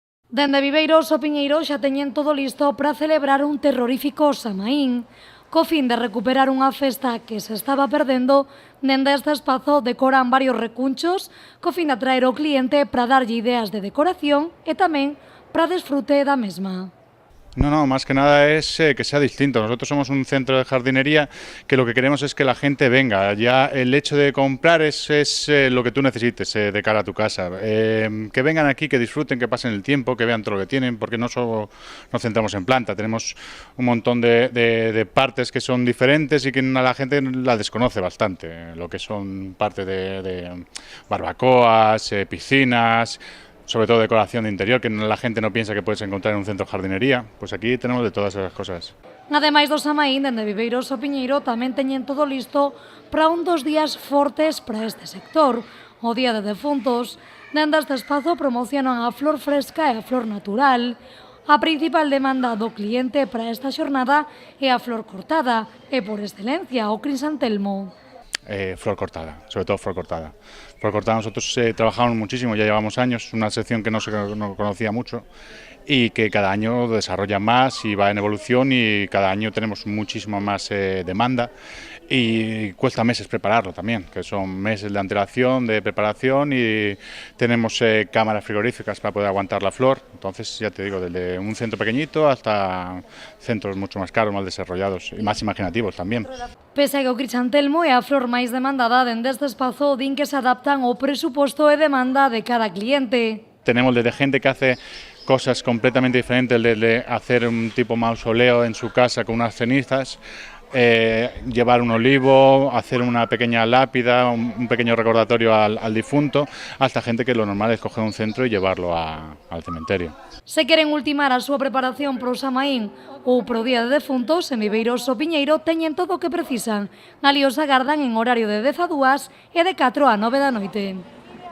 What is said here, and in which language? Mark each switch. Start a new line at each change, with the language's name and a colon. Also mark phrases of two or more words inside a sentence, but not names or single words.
Galician: Dende Viveiros o Piñeiro xa teñen todo listo para celebrar un terrorífico Samaín, co fin de recuperar unha festa que se estaba perdendo. Dende este espazo decoran varios recunchos co fin de atraer o cliente para darlle ideas de decoración e tamén para desfrute da mesma.
Spanish: No, más que nada es que sea distinto. Nosotros somos un centro de jardinería que lo que queremos es que la gente venga. Ya el hecho de comprar es lo que tú necesites de cara a tu casa. Que vengan aquí, que disfruten, que pasen el tiempo, que vean todo lo que tienen, porque no solo nos centramos en planta. Tenemos un montón de partes que son diferentes y que la gente la desconoce bastante. Lo que son partes de barbacoas, piscinas, sobre todo decoración de interior, que la gente no piensa que puedes encontrar en un centro de jardinería. Pues aquí tenemos de todas esas cosas.
Galician: Ademais do Samaín, dende Viveiros o Piñeiro tamén teñen todo listo para un dos días fortes para este sector, o Día de Defuntos. Dende este espazo promocionan a flor fresca e a flor natural. A principal demanda do cliente para esta xornada é a flor cortada e, por excelencia, o crisantelmo.
Spanish: Flor cortada, sobre todo flor cortada. Flor cortada nosotros trabajamos muchísimo, ya llevamos años, una sección que no conocía mucho y que cada año desarrolla más y va en evolución y cada año tenemos muchísima más demanda y cuesta meses prepararlo también, que son meses de antelación, de preparación y tenemos cámaras frigoríficas para poder aguantar la flor. Entonces, ya te digo, desde un centro pequeñito hasta centros mucho más caros, más desarrollados y más imaginativos también.
Galician: Pese a que o crisantelmo é a flor máis demandada, dende este espazo din que se adaptan ao presuposto e demanda de cada cliente.
Spanish: Tenemos desde gente que hace cosas completamente diferentes, desde hacer un tipo mausoleo en su casa con unas cenizas, llevar un olivo, hacer una pequeña lápida, un pequeño recordatorio al difunto, hasta gente que lo normal es coger un centro y llevarlo al cementerio.
Galician: Se queren ultimar a súa preparación para o Samaín ou para o Día de Defuntos, en Viveiros o Piñeiro teñen todo o que precisan. Ali os agardan en horario de 10 a 2 e de 4 a 9 da noite.